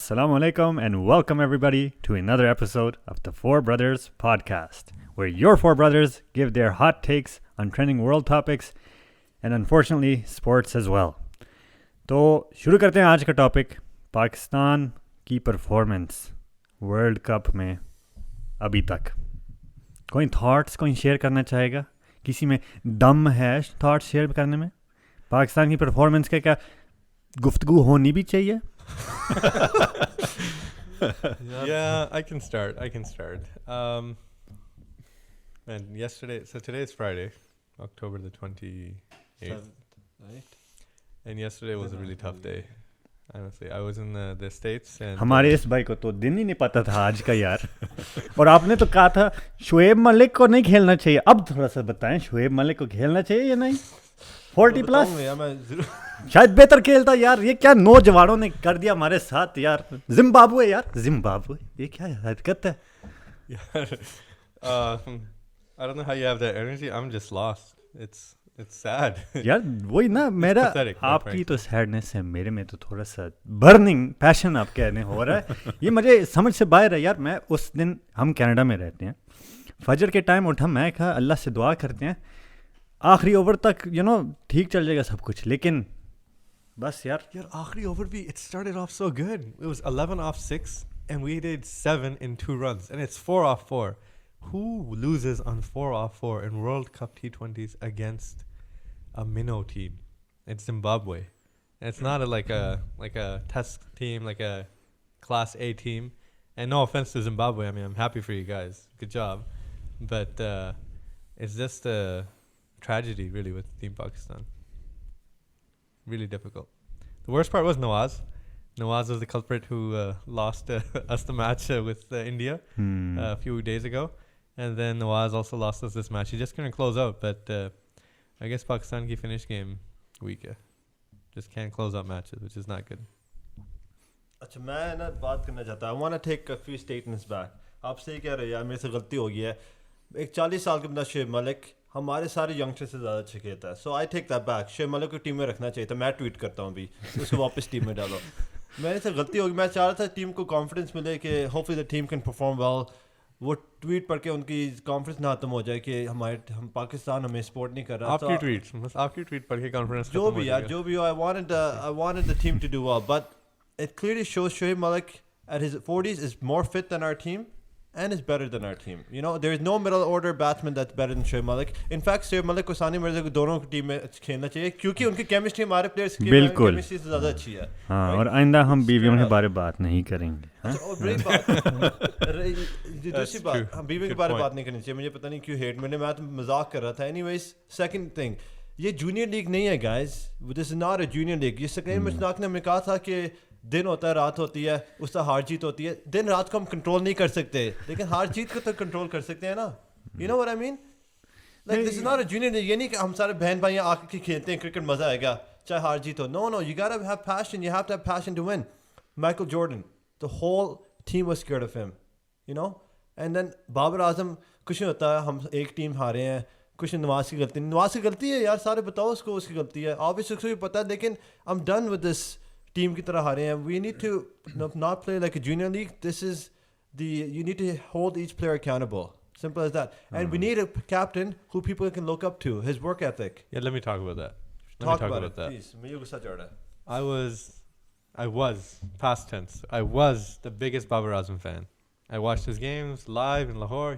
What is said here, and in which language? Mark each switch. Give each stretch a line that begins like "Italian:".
English: Assalamu alaikum and welcome everybody to another episode of the Four Brothers podcast, where your four brothers give their hot takes on trending world topics and unfortunately sports as well.
Hindi: तो शुरू करते हैं आज का topic, Pakistan की performance world cup में अभी तक. कोई थॉट्स कोई शेयर करना चाहेगा? किसी में दम है थॉट्स शेयर करने में? पाकिस्तान की परफॉर्मेंस के क्या गुफ्तगू होनी भी चाहिए?
English: Yeah, I can start. And today is Friday, October the 28th. Right? And yesterday was a really tough day. Honestly, I was in the States and
Hindi: हमारे इस भाई को तो दिन ही नहीं पता था आज का यार. और आपने तो कहा था शोएब मलिक को नहीं खेलना चाहिए. अब थोड़ा सा बताएं, शोएब मलिक को खेलना चाहिए या नहीं? 40 प्लस शायद बेहतर खेलता यार. ये क्या नौजवानों ने कर दिया हमारे साथ यार. जिम्बाब्वे ये क्या हरकत है यार.
English: I don't know how you have that energy. I'm just lost. It's sad.
Hindi: यार वही ना मेरा
English: pathetic,
Hindi: आपकी तो सैडनेस है, मेरे में तो थोड़ा सा बर्निंग पैशन आप कहने हो रहा है. ये मुझे समझ से बाहर है यार. मैं उस दिन हम कनाडा में रहते हैं, फजर के टाइम उठा, मैं कहा अल्लाह से दुआ करते हैं आखिरी ओवर तक ठीक चल जाएगा सब कुछ, लेकिन बस यार आखिरी ओवर भी
English: it started off so good. It was 11 off 6 and we did 7 in 2 runs and it's 4 off 4. Who loses on 4 off 4 in World Cup T20s against a minnow team? It's Zimbabwe. And it's not like a test team, like a class A team. And no offense to Zimbabwe, I mean I'm happy for you guys. Good job. But it's just a tragedy really with Team Pakistan. Really difficult. The worst part was Nawaz. Nawaz was the culprit who lost us the match with India a few days ago. And then Nawaz also lost us this match. He just couldn't close out. But I guess Pakistan ki finish game weak hai. Just can't close out matches, which is not good.
Hindi: अच्छा मैं ना बात करना चाहता हूँ.
English: I want to take a few statements back.
Hindi: आप सही कह रहे हैं यार, मेरे से गलती हो गई है. एक 40 साल के बंदा शोएब मलिक हमारे सारे यंगस्टर से ज़्यादा अच्छा खेलता है.
English: So I take that back.
Hindi: Shoaib Malik को टीम में रखना चाहिए था. मैं ट्वीट करता हूँ अभी, उसको वापस टीम में डालो. मेरे से गलती होगी. मैं चाह रहा था टीम को कॉन्फिडेंस मिले कि
English: Hopefully the team can perform well.
Hindi: वो ट्वीट पढ़ के उनकी कॉन्फिडेंस ना खत्म हो जाए कि हम पाकिस्तान हमें सपोर्ट नहीं कर रहा. आपकी ट्वीट पढ़ के कॉन्फिडेंस जो भी हो,
English: I wanted the team to do well, but it clearly shows Shoaib Malik at his 40s is more fit than our team and is better than our team. There is no middle order batsman that's better than Shoaib Malik.
Hindi: In fact, Shoaib Malik को सानी मिर्जा को दोनों team में खेलना चाहिए क्योंकि उनकी chemistry हमारे प्लेयर्स की केमिस्ट्री से ज़्यादा अच्छी है. हाँ, और आइंदा हम बीवियों के बारे में बात नहीं करेंगे. दूसरी बात, हम बीवी के बारे में बात नहीं करनी चाहिए. मुझे पता नहीं क्यों हेट मैंने, मैं तो मजाक कर रहा था.
English: anyways, second thing,
Hindi: ये जूनियर लीग नहीं है guys.
English: This is not a junior league.
Hindi: ये सकीन मुश्ताक ने हमें कहा था कि दिन होता है, रात होती है, उसका हार जीत होती है. दिन रात को हम कंट्रोल नहीं कर सकते, लेकिन हार जीत को तो कंट्रोल कर सकते हैं ना.
English: You know what I mean? Like this is not a junior league.
Hindi: ये नहीं कि हम सारे बहन भाई आके खेलते हैं क्रिकेट, मजा आएगा चाहे हार जीत हो.
English: No, you got to have passion. You have to have passion to win. Michael Jordan, the whole team was scared of him, and then Babar Azam.
Hindi: कुछ नहीं होता है, हम एक टीम हारे हैं, कुछ नवाज की गलती है यार. सारे बताओ उसको उसकी गलती है. ऑब्वियसली उसको भी पता है, लेकिन
English: I am done with this.
Hindi: Team की तरह हारे हैं.
English: We need to not play like a junior league.
Hindi: This is
English: you need to hold each player accountable. Simple as that. And we need a captain who people can look up to. His work ethic. Yeah, let me talk about that. Talk about it, please.
Hindi: मुझे गुस्सा चढ़ रहा है.
English: I was past tense. I was the biggest Babar Azam fan. I watched his games live in Lahore.